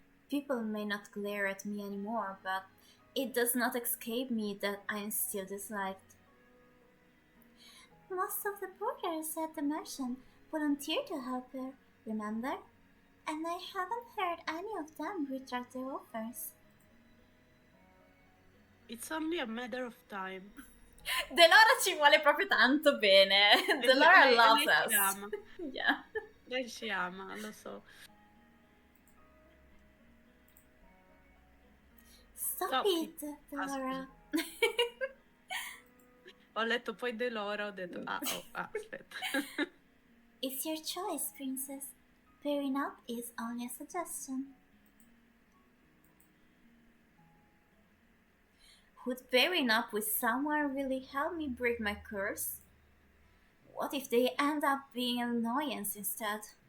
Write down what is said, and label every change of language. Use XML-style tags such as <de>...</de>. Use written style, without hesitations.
<en>People may not glare at me anymore, but it does not escape me that I am still disliked. Most of the porters at the mansion volunteered to help her, remember? And I haven't heard any of them retract their offers. It's only a matter of time.</en> <it>Delora ci vuole proprio tanto bene.</it> <en>Delora loves</en> <it>lei ci</it> <en>us.</en> <it>ama.</it> <en>Yeah.</en> <it>Lei ci ama, lo so.</it> <en>Stop it, Delora.</en> <it>Ho letto poi Delora, ho detto, aspetta.</it> <en>It's your choice, princess. Pairing up is only a suggestion. Would pairing up with someone really help me break my curse? What if they end up being an annoyance instead?</en>